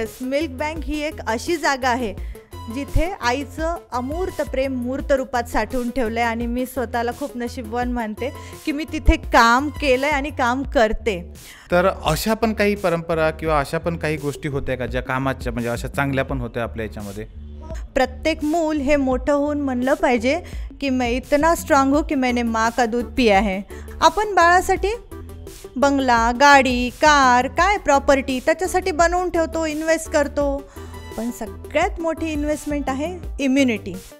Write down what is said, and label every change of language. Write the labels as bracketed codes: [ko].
[mr] Milk bank ही एक अशी जागा आहे जिथे आईचं अमूर्त प्रेम मूर्त रूपात साठवून ठेवलंय आणि मी स्वतःला खूप नशीबवान मानते की मी तिथे काम केलंय आणि काम करते. तर अशा पण काही परंपरा किंवा अशा पण काही गोष्टी होत्या का ज्या कामाच्या म्हणजे अशा चांगल्या पण होत्या आपल्या याच्यामध्ये? प्रत्येक मूल हे मोठं होऊन म्हणलं पाहिजे की [hi] मैं इतना स्ट्राँग हूँ की मैंने माँ का दूध पिया है. [mr] आपण बाळासाठी बंगला, गाडी, कार, काय प्रॉपर्टी त्याच्यासाठी बनवून ठेवतो, इन्व्हेस्ट करतो. पण सगळ्यात मोठी इन्व्हेस्टमेंट आहे इम्युनिटी.